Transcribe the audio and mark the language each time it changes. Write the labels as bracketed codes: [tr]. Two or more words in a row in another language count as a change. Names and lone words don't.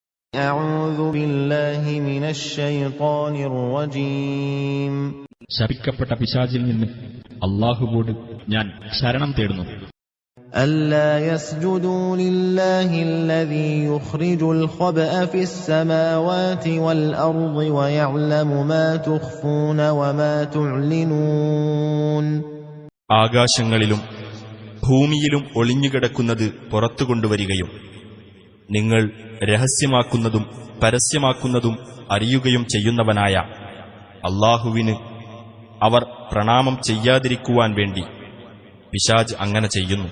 [ar] أعوذ بالله من الشيطان الرجيم. [ml] ശപിക്കപ്പെട്ട പിശാചിൽ നിന്ന് അല്ലാഹുവോട് ഞാൻ ശരണം തേടുന്നു. [ar] ألا يسجدوا لله الذي يخرج الخبأ في السماوات والأرض ويعلم ما تخفون وما تعلنون. [ml] ആകാശങ്ങളിലും ഭൂമിയിലും ഒളിഞ്ഞുകിടക്കുന്നത് പുറത്തുകൊണ്ടുവരികയും നിങ്ങൾ രഹസ്യമാക്കുന്നതും പരസ്യമാക്കുന്നതും അറിയുകയും ചെയ്യുന്നവനായ അല്ലാഹുവിന് അവർ പ്രണാമം ചെയ്യാതിരിക്കുവാൻ വേണ്ടി പിശാച് അങ്ങനെ ചെയ്യുന്നു.